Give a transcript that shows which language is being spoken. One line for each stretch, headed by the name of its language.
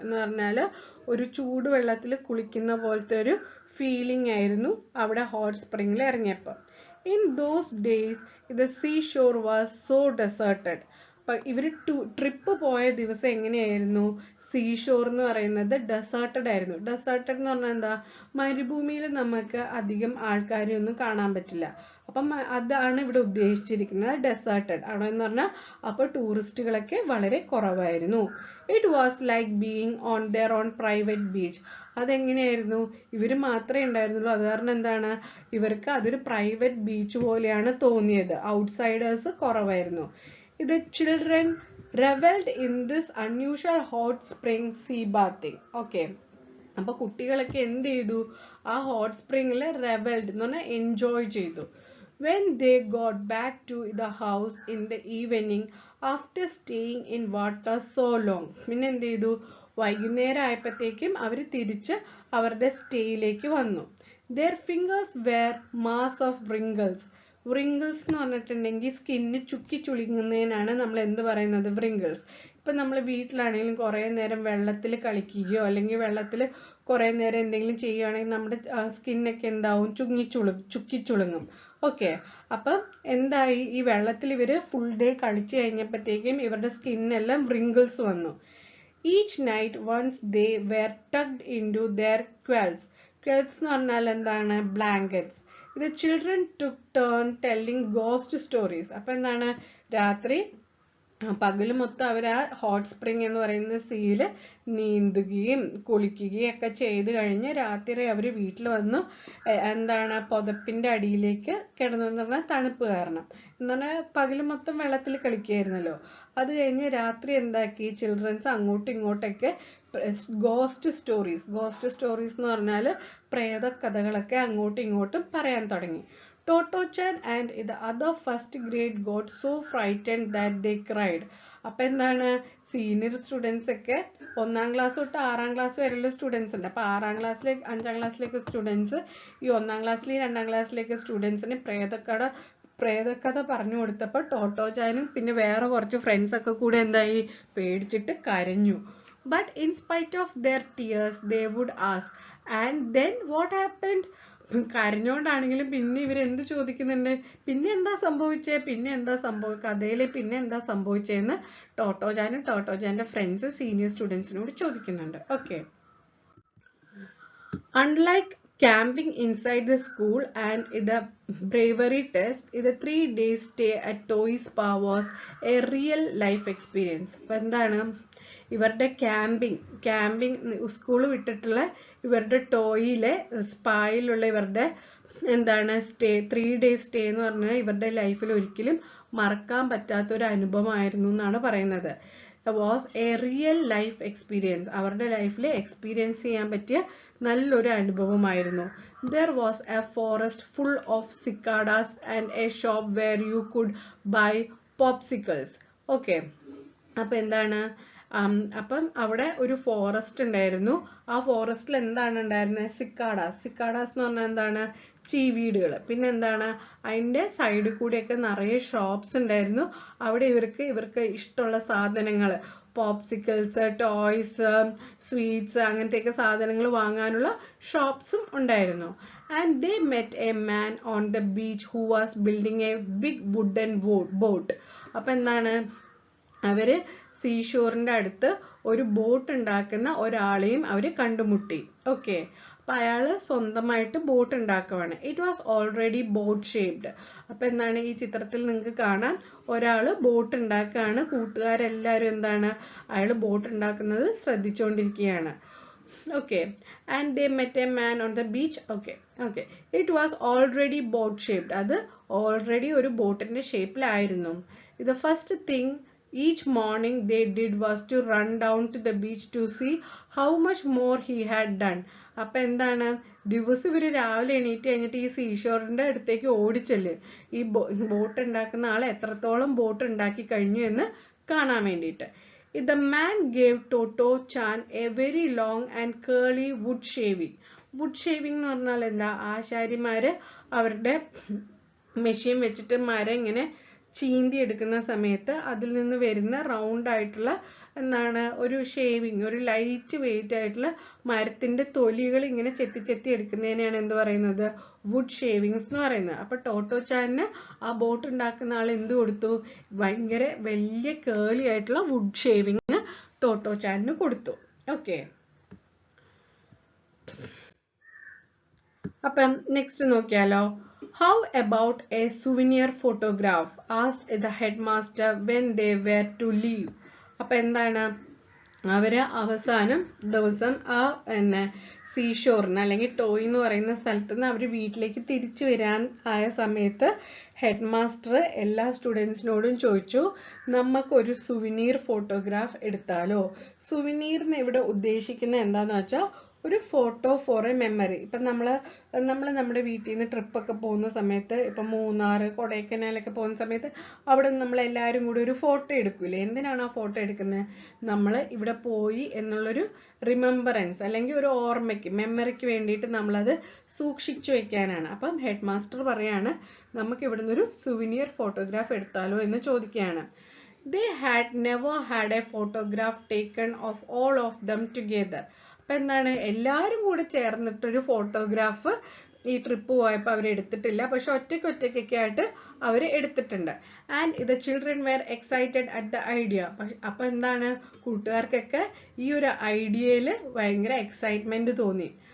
Malayalam: എന്ന് പറഞ്ഞാൽ ഒരു ചൂടുവെള്ളത്തിൽ കുളിക്കുന്ന പോലത്തെ ഒരു ഫീലിംഗ് ആയിരുന്നു അവിടെ ഹോട്ട് സ്പ്രിങ്ങിൽ ഇറങ്ങിയപ്പോൾ.
English: In those days, the seashore was so deserted.
Malayalam: ഇവര് ട്രിപ്പ് പോയ ദിവസം എങ്ങനെയായിരുന്നു? സീഷോർ എന്ന് പറയുന്നത് ഡെസേർട്ടഡ് ആയിരുന്നു. ഡെസേർട്ടഡ് എന്ന് പറഞ്ഞാൽ എന്താ? മരുഭൂമിയിൽ നമുക്ക് അധികം ആൾക്കാരെ ഒന്നും കാണാൻ പറ്റില്ല. അപ്പം അതാണ് ഇവിടെ ഉദ്ദേശിച്ചിരിക്കുന്നത്, ഡെസേർട്ടഡ് അവിടെ എന്ന് പറഞ്ഞാൽ. അപ്പൊ ടൂറിസ്റ്റുകളൊക്കെ വളരെ കുറവായിരുന്നു.
English: It was like being on there on private beach.
Malayalam: അതെങ്ങനെയായിരുന്നു? ഇവര് മാത്രമേ ഉണ്ടായിരുന്നുള്ളൂ. അത് കാരണം എന്താണ്? ഇവർക്ക് അതൊരു പ്രൈവറ്റ് ബീച്ച് പോലെയാണ് തോന്നിയത്. ഔട്ട്സൈഡേഴ്സ് കുറവായിരുന്നു.
English: The children reveled in this unusual hot spring sea bathing.
Malayalam: Okay. അപ്പൊ കുട്ടികളൊക്കെ എന്ത് ചെയ്തു? ആ ഹോട്ട് സ്പ്രിംഗിൽ reveled എന്ന് പറഞ്ഞാൽ എൻജോയ് ചെയ്തു.
English: When they got back to the house in the evening after staying in water so long.
Malayalam: പിന്നെ എന്ത് ചെയ്തു? വൈകുന്നേരം ആയപ്പോഴത്തേക്കും അവർ തിരിച്ച് അവരുടെ സ്റ്റേയിലേക്ക് വന്നു.
English: Their fingers were mass of wrinkles.
Malayalam: wrinkles എന്ന് പറഞ്ഞിട്ടുണ്ടെങ്കിൽ സ്കിന്ന് ചുക്കി ചുളിങ്ങുന്നതിനാണ് നമ്മൾ എന്ത് പറയുന്നത്? wrinkles. ഇപ്പൊ നമ്മൾ വീട്ടിലാണെങ്കിലും കുറെ നേരം വെള്ളത്തിൽ കളിക്കുകയോ അല്ലെങ്കിൽ വെള്ളത്തിൽ കുറെ നേരം എന്തെങ്കിലും ചെയ്യുകയാണെങ്കിൽ നമ്മുടെ സ്കിന്നൊക്കെ എന്താവും? ചുക്കി ചുളുങ്ങും. ഓക്കെ. അപ്പം എന്തായി? ഈ വെള്ളത്തിൽ ഇവര് ഫുൾ ഡേ കളിച്ചു കഴിഞ്ഞപ്പോഴത്തേക്കും ഇവരുടെ സ്കിന്നെല്ലാം wrinkles വന്നു.
English: Each night once they were tucked into their quilts.
Malayalam: Quilts എന്ന് പറഞ്ഞാൽ എന്താണ്?
English: blankets. The children took turn telling ghost stories.
Malayalam: അപ്പൊ എന്താണ്? രാത്രി പകല് മൊത്തം അവർ ആ ഹോട്ട് സ്പ്രിംഗ് എന്ന് പറയുന്ന സീയില് നീന്തുകയും കുളിക്കുകയും ഒക്കെ ചെയ്ത് കഴിഞ്ഞ് രാത്രി അവർ വീട്ടിൽ വന്നു എന്താണ്? പുതപ്പിന്റെ അടിയിലേക്ക് കിടന്നെന്ന് പറഞ്ഞാൽ തണുപ്പ് കാരണം. എന്താണ്? പകല് മൊത്തം വെള്ളത്തിൽ കളിക്കുകയായിരുന്നല്ലോ. അത് കഴിഞ്ഞ് രാത്രി എന്താക്കി? ചിൽഡ്രൻസ് അങ്ങോട്ടും ഇങ്ങോട്ടൊക്കെ ഗോസ്റ്റ് സ്റ്റോറീസ് എന്ന് പറഞ്ഞാൽ പ്രേത കഥകളൊക്കെ അങ്ങോട്ടും ഇങ്ങോട്ടും പറയാൻ തുടങ്ങി.
English: Toto-chan and the other first grade got so frightened that they cried.
Malayalam: അപ്പൊ എന്താണ്? സീനിയർ സ്റ്റുഡൻസ് ഒക്കെ 1ാം ക്ലാസ് തൊട്ട് 6ാം ക്ലാസ് വരെയുള്ള സ്റ്റുഡൻസ് ഉണ്ട്. അപ്പൊ 6ാം ക്ലാസ്സിലേക്ക് 5ാം ക്ലാസ്സിലേക്ക് സ്റ്റുഡൻസ് ഈ 1ാം ക്ലാസ്സിലെയും 2ാം ക്ലാസ്സിലേക്ക് സ്റ്റുഡൻസിന് പ്രേതകഥ പറഞ്ഞു കൊടുത്തപ്പോൾ ടോട്ടോചാനും പിന്നെ വേറെ കുറച്ച് ഫ്രണ്ട്സ് ഒക്കെ കൂടെ എന്തായി? പേടിച്ചിട്ട് കരഞ്ഞു.
English: But in spite of their tears they would ask, and then what happened?
Malayalam: കരഞ്ഞോണ്ടാണെങ്കിലും പിന്നെ ഇവരെന്ത് ചോദിക്കുന്നുണ്ട്? പിന്നെ എന്താ സംഭവിച്ചേ? കഥയില് പിന്നെ എന്താ സംഭവിച്ചേന്ന് ടോട്ടോജാനും ടോട്ടോജാന്റെ ഫ്രണ്ട്സ് സീനിയർ സ്റ്റുഡൻസിനോട് ചോദിക്കുന്നുണ്ട്. Okay.
English: Unlike camping inside the school and the bravery test, the 3-day stay at Toy Spa was a real life experience.
Malayalam: അപ്പൊ എന്താണ്? ഇവരുടെ ക്യാമ്പിംഗ് സ്കൂൾ വിട്ടിട്ടുള്ള ഇവരുടെ ടോയിലെ സ്പായിലുള്ള ഇവരുടെ എന്താണ് 3-day സ്റ്റേ എന്ന് പറഞ്ഞാൽ ഇവരുടെ ലൈഫിൽ ഒരിക്കലും മറക്കാൻ പറ്റാത്ത ഒരു അനുഭവമായിരുന്നു എന്നാണ് പറയുന്നത്.
English: Was a real life experience.
Malayalam: അവരുടെ ലൈഫിൽ എക്സ്പീരിയൻസ് ചെയ്യാൻ പറ്റിയ നല്ലൊരു അനുഭവമായിരുന്നു.
English: There was a forest full of cicadas and a shop where you could buy popsicles.
Malayalam: Okay. അപ്പൊ എന്താണ്? അപ്പം അവിടെ ഒരു ഫോറസ്റ്റ് ഉണ്ടായിരുന്നു. ആ ഫോറസ്റ്റിൽ എന്താണ് ഉണ്ടായിരുന്നത്? സിക്കാഡാസ് എന്ന് പറഞ്ഞാൽ എന്താണ്? ചീവീടുകൾ. പിന്നെ എന്താണ്? അതിന്റെ സൈഡിൽ കൂടെയൊക്കെ നിറയെ ഷോപ്സ് ഉണ്ടായിരുന്നു. അവിടെ ഇവർക്ക് ഇഷ്ടമുള്ള സാധനങ്ങൾ, പോപ്സിക്കിൾസ്, ടോയ്സ്, സ്വീറ്റ്സ് അങ്ങനത്തെയൊക്കെ സാധനങ്ങൾ വാങ്ങാനുള്ള ഷോപ്സും ഉണ്ടായിരുന്നു.
English: And they met a man on the beach who was building a big wooden boat.
Malayalam: അപ്പൊ എന്താണ്? അവര് സീഷോറിന്റെ അടുത്ത് ഒരു ബോട്ട് ഉണ്ടാക്കുന്ന ഒരാളെയും അവര് കണ്ടുമുട്ടി. ഓക്കെ. അപ്പൊ അയാള് സ്വന്തമായിട്ട് boat ഉണ്ടാക്കുവാണ്.
English: It was already boat shaped.
Malayalam: അപ്പൊ എന്താണ്? ഈ ചിത്രത്തിൽ നിങ്ങൾക്ക് കാണാം, ഒരാള് ബോട്ട് ഉണ്ടാക്കുകയാണ്. കൂട്ടുകാരെല്ലാരും എന്താണ്? അയാള് ബോട്ട് ഉണ്ടാക്കുന്നത് ശ്രദ്ധിച്ചുകൊണ്ടിരിക്കുകയാണ്.
English: Okay. And they met a man on the beach. Okay. It was already boat shaped.
Malayalam: അത് ഓൾറെഡി ഒരു ബോട്ടിന്റെ ഷേപ്പിലായിരുന്നു.
English: The first thing each morning they did was to run down to the beach to see how much more he had done.
Malayalam: അപ്പൊ എന്താണ്? ദിവസം ഇവര് രാവിലെ എണീറ്റ് കഴിഞ്ഞിട്ട് ഈ സീഷോറിന്റെ അടുത്തേക്ക് ഓടിച്ചെല്ല് ഈ ബോട്ട് ഉണ്ടാക്കുന്ന ആൾ എത്രത്തോളം ബോട്ട് ഉണ്ടാക്കി കഴിഞ്ഞു എന്ന് കാണാൻ വേണ്ടിയിട്ട്. The man gave Toto-chan a very long and curly wood shaving. Wood shaving എന്ന് പറഞ്ഞാൽ എന്താ? ആശാരിമാര് അവരുടെ മെഷീൻ വെച്ചിട്ട് മരം ഇങ്ങനെ ചീന്തി എടുക്കുന്ന സമയത്ത് അതിൽ നിന്ന് വരുന്ന റൗണ്ട് ആയിട്ടുള്ള എന്താണ് ഒരു ഷേവിങ്, ഒരു ലൈറ്റ് വെയിറ്റ് ആയിട്ടുള്ള മരത്തിന്റെ തൊലികൾ ഇങ്ങനെ ചെത്തി എടുക്കുന്നതിനെയാണ് എന്ത് പറയുന്നത്? വുഡ് ഷേവിങ്സ് എന്ന് പറയുന്നത്. അപ്പൊ ടോട്ടോ ചാനിന് ആ ബോട്ട് ഉണ്ടാക്കുന്ന ആൾ എന്ത് കൊടുത്തു? ഭയങ്കര വലിയ കേളി ആയിട്ടുള്ള വുഡ് ഷേവിങ് ടോട്ടോ ചാനിന് കൊടുത്തു. ഓക്കെ, അപ്പം നെക്സ്റ്റ് നോക്കിയാലോ.
English: How about a souvenir photograph? Asked the headmaster when they were to leave.
Malayalam: അപ്പൊ എന്താണ്, അവര് അവസാനം ദിവസം ആ സീഷോറിന് അല്ലെങ്കിൽ ടോയ് എന്ന് പറയുന്ന സ്ഥലത്ത് നിന്ന് അവർ വീട്ടിലേക്ക് തിരിച്ചു വരാൻ ആയ സമയത്ത് ഹെഡ് മാസ്റ്റർ എല്ലാ സ്റ്റുഡൻസിനോടും ചോദിച്ചു, നമുക്കൊരു സുവിനീർ ഫോട്ടോഗ്രാഫ് എടുത്താലോ? സുവിനീറിന് ഇവിടെ ഉദ്ദേശിക്കുന്നത് എന്താന്ന് വെച്ചാൽ ഒരു
English: Photo for a memory.
Malayalam: ഇപ്പം നമ്മൾ നമ്മുടെ വീട്ടിൽ നിന്ന് ട്രിപ്പൊക്കെ പോകുന്ന സമയത്ത്, ഇപ്പം മൂന്നാർ, കൊടൈക്കനാലൊക്കെ പോകുന്ന സമയത്ത് അവിടെ നിന്ന് നമ്മൾ എല്ലാവരും കൂടി ഒരു ഫോട്ടോ എടുക്കൂലേ? എന്തിനാണ് ആ ഫോട്ടോ എടുക്കുന്നത്? നമ്മൾ ഇവിടെ പോയി എന്നുള്ളൊരു റിമെമ്പറൻസ് അല്ലെങ്കിൽ ഒരു ഓർമ്മയ്ക്ക്, മെമ്മറിക്ക് വേണ്ടിയിട്ട് നമ്മളത് സൂക്ഷിച്ചു വെക്കാനാണ്. അപ്പം ഹെഡ് മാസ്റ്റർ പറയാണ്, നമുക്ക് ഇവിടെ നിന്നൊരു സുവിനിയർ ഫോട്ടോഗ്രാഫ് എടുത്താലോ എന്ന് ചോദിക്കുകയാണ്.
English: They had never had a photograph taken of all of them together.
Malayalam: അപ്പൊ എന്താണ്, എല്ലാവരും കൂടെ ചേർന്നിട്ടൊരു ഫോട്ടോഗ്രാഫ് ഈ ട്രിപ്പ് പോയപ്പോൾ അവർ എടുത്തിട്ടില്ല, പക്ഷെ ഒറ്റയ്ക്കൊക്കെ ആയിട്ട് അവർ എടുത്തിട്ടുണ്ട്.
English: And the children were excited at the idea.
Malayalam: അപ്പൊ എന്താണ്, കൂട്ടുകാർക്കൊക്കെ ഈ ഒരു ഐഡിയയിൽ ഭയങ്കര എക്സൈറ്റ്മെന്റ് തോന്നി.